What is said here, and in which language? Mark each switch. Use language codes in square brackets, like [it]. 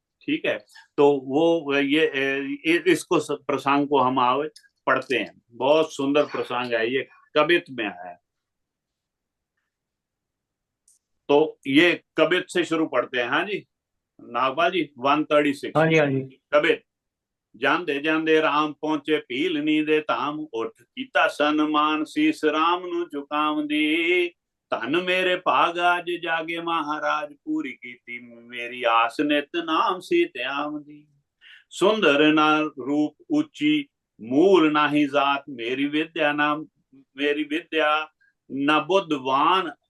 [hi] ठीक है, तो वो इसको प्रसंग को हम आगे पढ़ते हैं। बहुत सुंदर प्रसंग है ये, कबित में है। तो ये कबित से शुरू पढ़ते हैं। हाँ जी नागपाल जी, 136। हाँ जी, हाँ जी। कबित। [pa] ਜਾਂਦੇ ਜਾਂਦੇ ਰਾਮ ਪਹੁੰਚੇ ਭੀਲਨੀ ਦੇ ਧਾਮ, ਉੱਠ ਕੀਤਾ ਸਨਮਾਨ ਸੀਸ ਰਾਮ ਨੂੰ ਝੁਕਾਉਂਦੀ। ਧਨ ਮੇਰੇ ਭਾਗ ਅੱਜ ਜਾਗੇ ਮਹਾਰਾਜ, ਪੂਰੀ ਕੀਤੀ ਮੇਰੀ ਆਸ ਨਿਤ ਨਾਮ ਸੀ ਧਿਆਮ ਦੀ। ਸੁੰਦਰ ਨਾ ਰੂਪ ਉੱਚੀ मूल नाही जात, मेरी विद्या न बुद्धवान।